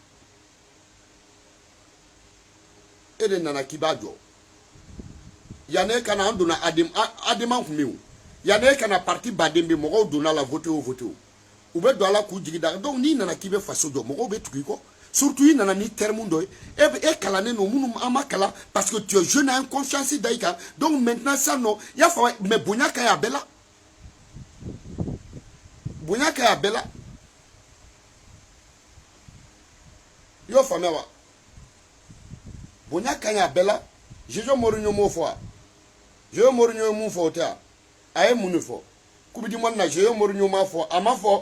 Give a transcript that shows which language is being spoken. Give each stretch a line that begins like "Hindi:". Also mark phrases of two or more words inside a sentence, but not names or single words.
Bambara: e de nana k'i b'a jɔ yan'e kana an donna adama tun bɛ yen yan'e kana parti baden bɛ mɔgɔw donna la voté o u bɛ don a la k'u jigi da donc n'i nana k'i bɛ faso jɔ mɔgɔw bɛ tugu i kɔ surtout i nana ni terme dɔ ye e kalannen don minnu an ma kalan
French: parce que tu es jeune
Bambara: a confiance da i kan
French: donc maintenant ça non
Bambara: i y'a faamu mais bonya ka ɲi a bɛɛ la bonya ka ɲi a bɛɛ la i y'o faamuya wa bonya ka ɲi a bɛɛ la Jose Mourinho m'o fɔ wa Jose Mourinho ye mun fɔ o tɛ wa a ye mun de fɔ
French: coupe du monde
Bambara: na Jose Mourinho m'a fɔ a ma fɔ